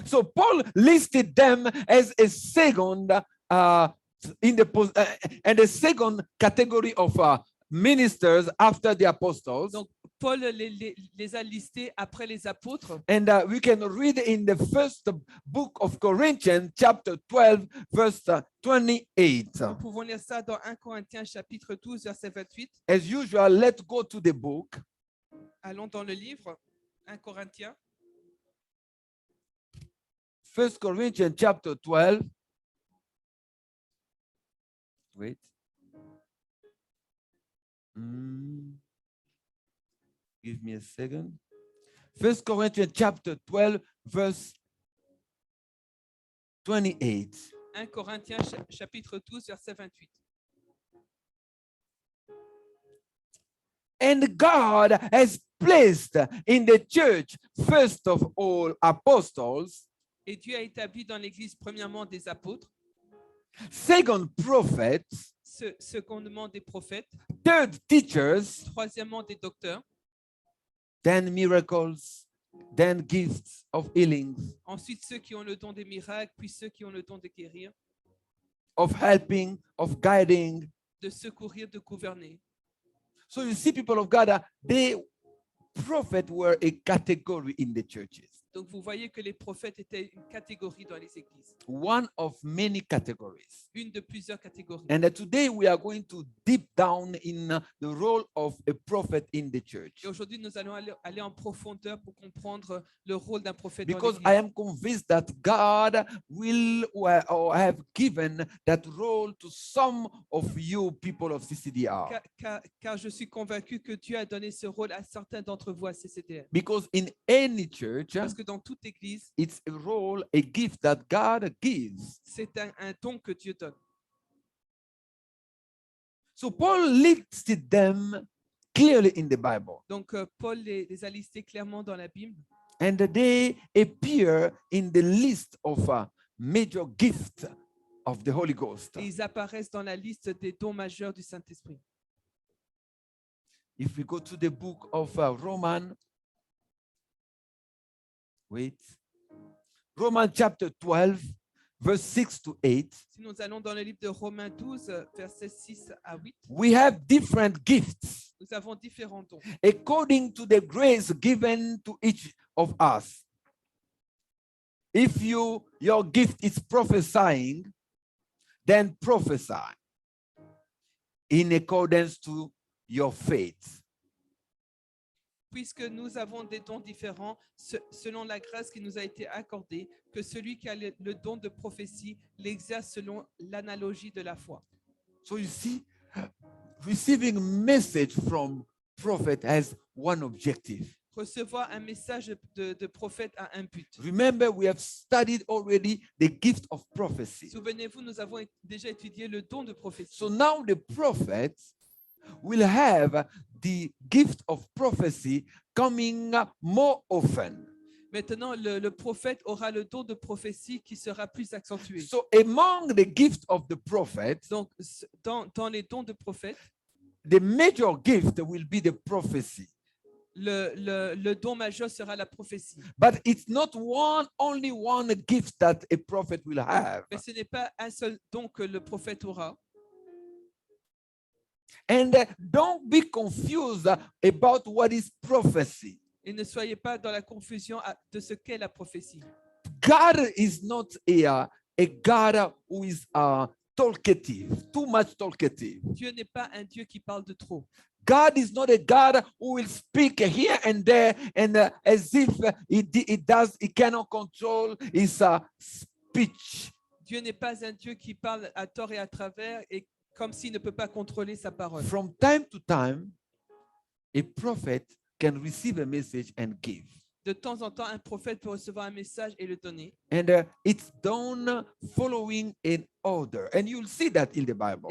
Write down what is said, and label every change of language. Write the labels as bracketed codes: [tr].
[en] So Paul listed them as a second and a second category of ministers after the apostles. [fr] Donc, Paul les a listés après les apôtres. [en] And we can read in the first book of Corinthians, chapter 12, verse 28. [fr] Nous pouvons lire ça dans 1 Corinthiens chapitre 12, verset 28. [en] As usual, let's go to the book. [fr] Allons dans le livre 1 Corinthiens. [en] 1 Corinthians chapter 12. Wait. Give me a second. 1 Corinthians chapter 12, verse 28. [fr] 1 Corinthiens chapitre 12, verset 28. [en] And God has placed in the church, first of all, apostles, [fr] Et Dieu a établi dans l'Église premièrement des apôtres, [en] second, prophets, [fr] secondement des prophètes, [en] third, teachers, [fr] troisièmement des docteurs, [en] then miracles, then gifts of healings, [fr] ensuite ceux qui ont le don des miracles, puis ceux qui ont le don de guérir, [en] of helping, of guiding. [fr] de secourir, de gouverner. [en] So you see, people of God, prophets were a category in the churches. [fr] Donc vous voyez que les prophètes étaient une catégorie dans les églises, [en] One of many categories. [fr] une de plusieurs catégories. [en] And today we are going to deep down in the role of a prophet in the church. [fr] Et aujourd'hui, nous allons aller en profondeur pour comprendre le rôle d'un prophète dans [en] Because I [fr] l'Église. [en] am convinced that God will or have given that role to some of you people of CCDR. [fr] Car je suis convaincu que Dieu a donné ce rôle à certains d'entre vous à CCDR. [en] Because in any church, [fr] Parce que dans toute église, [en] it's a role, a gift that God gives. [fr] c'est un don que Dieu donne. [en] So Paul listed them clearly in the Bible. [fr] Donc, Paul les a listés clairement dans la Bible. [en] And they appear in the list of major gifts of the Holy Ghost. [fr] Et ils apparaissent dans la liste des dons majeurs du Saint-Esprit. [en] If we go to the book of Romans, Romans chapter 12, verse 6 to 8, [fr] Si nous allons dans le livre de Romains 12, versets 6 à 8, [en] we have different gifts [fr] nous avons différents dons, [en] according to the grace given to each of us. If your gift is prophesying, then prophesy in accordance to your faith. [fr] puisque nous avons des dons différents selon la grâce qui nous a été accordée, que celui qui a le don de prophétie l'exerce selon l'analogie de la foi. [en] So you see, receiving message from prophet has one objective. [fr] Recevoir un message de prophète a un but. [en] Remember, we have studied already the gift of prophecy. [fr] Souvenez-vous, nous avons déjà étudié le don de prophétie. [en] So now the prophet will have the gift of prophecy coming more often. [fr] Maintenant, le prophète aura le don de prophétie qui sera plus accentué. [en] So among the gift of the prophet, [fr] Donc, dans les dons de prophète, [en] the major gift will be the prophecy. [fr] le don majeur sera la prophétie. [en] But it's not only one gift that a prophet will have. [fr] Mais ce n'est pas un seul don que le prophète aura. [en] And don't be confused about what is prophecy. [fr] Et ne soyez pas dans la confusion de ce qu'est la prophétie. [en] God is not a God who is talkative, too much talkative. [fr] Dieu n'est pas un Dieu qui parle de trop. [en] God is not a God who will speak here and there and as if he cannot control his speech. [fr] Dieu n'est pas un Dieu qui parle à tort et à travers et comme s'il ne peut pas contrôler sa parole. [en] From time to time, a prophet can receive a message and give. [fr] De temps en temps, un prophète peut recevoir un message et le donner. [en] And it's done following an order. And you'll see that in the Bible.